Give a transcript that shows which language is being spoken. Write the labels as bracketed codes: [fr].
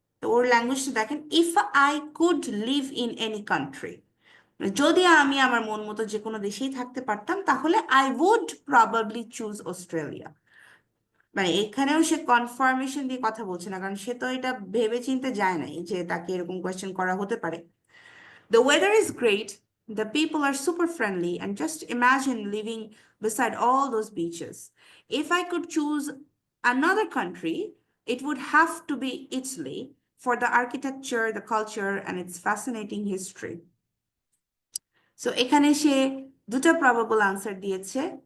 [bn] তো ওর ল্যাঙ্গুয়েজটা দেখেন, [en] if I could live in any country, [bn] যদি আমি আমার মন মতো যে কোনো দেশেই থাকতে পারতাম তাহলে [en] I would probably choose Australia. [bn] মানে এখানেও সে কনফার্মেশন দিয়ে কথা বলছে না, কারণ সে তো এটা ভেবে চিন্তে যায় নাই যে তাকে এরকম কোয়েশ্চেন করা হতে পারে। [en] The weather is great, the people are super friendly, and just imagine living beside all those beaches. If I could choose another country, it would have to be Italy for the architecture, the culture, and its fascinating history. [bn] So এখানে সে দুটো probable answer দিয়েছে।